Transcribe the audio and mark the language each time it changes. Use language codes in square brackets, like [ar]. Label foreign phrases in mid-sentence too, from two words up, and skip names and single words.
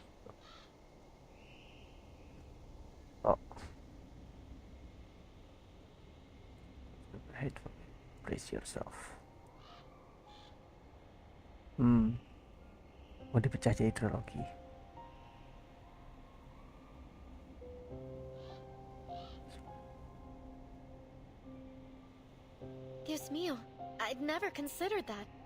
[en] Oh. Hateful. Brace yourself. [id] Mau dipecah jadi trilogi. [es] Dios mío, [en] I'd never considered that.